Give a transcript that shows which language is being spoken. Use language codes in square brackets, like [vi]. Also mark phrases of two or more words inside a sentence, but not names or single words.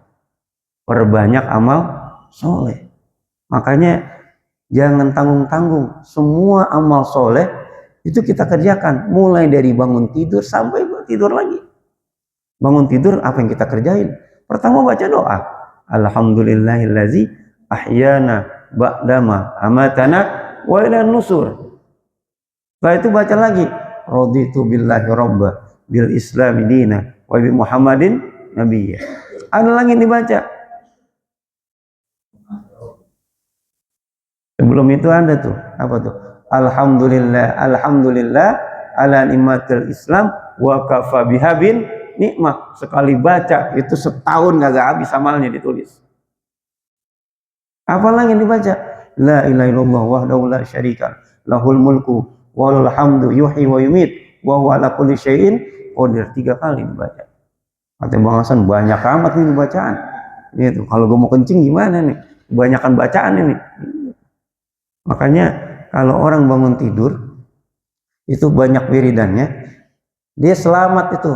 [id] Perbanyak amal soleh. Makanya jangan tanggung-tanggung, semua amal soleh itu kita kerjakan, mulai dari bangun tidur sampai tidur lagi. Bangun tidur apa yang kita kerjain? Pertama baca doa, [ar] الحمد لله الذي أحيانا بعد ما أماتنا وإلى النشور. [id] Setelah itu baca lagi, [ar] رضيت بالله ربا بالإسلام دينا وبمحمد نبيا. [id] Ada lagi dibaca. Sebelum itu ada tuh, apa tuh? [ar] الحمد لله على نعمة الإسلام وكفى بها نعمة. [id] Sekali baca itu setahun gak habis amalnya ditulis. Apalagi yang dibaca? [ar] لا إله إلا الله وحده لا شريك له الملك وله الحمد يحيي ويميت وهو على كل شيء قدير. [id] 3 kali dibaca. Kata Bang Hasan, banyak amat nih bacaan. Gitu. Kalau gue mau kencing gimana nih? Kebanyakan bacaan ini. Makanya kalau orang bangun tidur itu banyak wiridannya, dia selamat itu.